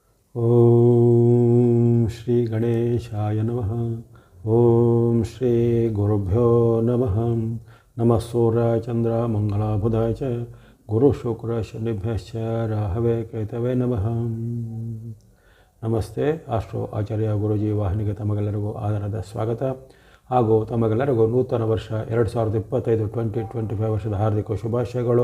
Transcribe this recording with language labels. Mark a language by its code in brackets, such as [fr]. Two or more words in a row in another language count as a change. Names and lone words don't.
[sa] ಓಂ ಶ್ರೀ ಗಣೇಶಾಯ ನಮಃ. ಓಂ ಶ್ರೀ ಗುರುಭ್ಯೋ ನಮಃ. ನಮಃ ಸೂರ್ಯ ಚಂದ್ರ ಮಂಗಳ ಬುಧಾಯ ಚ ಗುರು ಶುಕ್ರ ಶನಿಭ್ಯಶ್ಚ ರಾಹವೇ ಕೇತವೇ ನಮಃ. [kn] ನಮಸ್ತೆ. ಆಸ್ಟ್ರೋ ಆಚಾರ್ಯ ಗುರುಜಿ ವಾಹಿನಿಗೆ ತಮಗೆಲ್ಲರಿಗೂ ಆದರದ ಸ್ವಾಗತ ಹಾಗೂ ತಮಗೆಲ್ಲರಿಗೂ ನೂತನ ವರ್ಷ 2025 2025 ವರ್ಷದ ಹಾರ್ದಿಕ ಶುಭಾಶಯಗಳು.